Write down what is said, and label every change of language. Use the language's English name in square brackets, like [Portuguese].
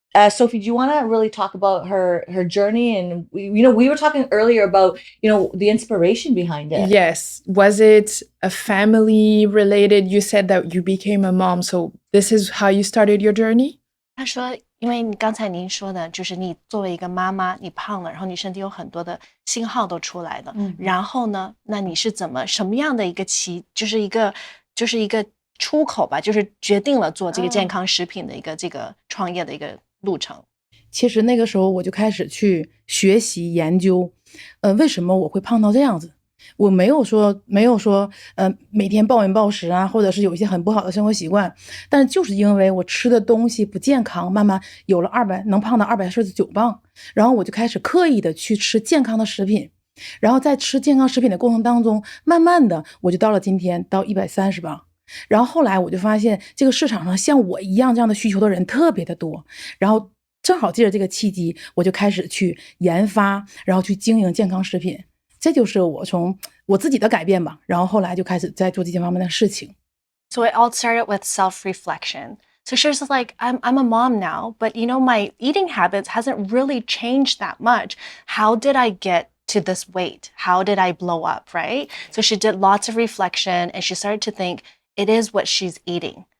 [English] Sophie, do you want to really talk about her journey? And we were talking earlier about, the inspiration behind it. Yes. Was it a family related? You said that you became a mom. So this is how you started your journey? [Chinese] 他说，因为刚才您说的，就是你作为一个妈妈，你胖了，然后你身体有很多的信号都出来了，然后呢，那你是什么样的一个就是一个出口吧，就是决定了做这个健康食品的一个这个创业的一个路程。其实那个时候我就开始去学习研究，为什么我会胖到这样子？我没有说，每天暴饮暴食啊，或者是有一些很不好的生活习惯，但是就是因为我吃的东西不健康，慢慢有了能胖到249磅，然后我就开始刻意的去吃健康的食品，然后在吃健康食品的过程当中，慢慢的我就到了今天到130磅。然后后来我就发现这个市场上像我一样这样的需求的人特别的多，然后正好借着这个契机，我就开始去研发，然后去经营健康食品。这就是我从我自己的改变吧，然后后来就开始在做这些方面的事情。 [English] So it all started with self-reflection. So she was like, I'm a mom now, but my eating habits hasn't really changed that much. How did I get to this weight? How did I blow up, right? So she did lots of reflection and she started to think it is what she's eating.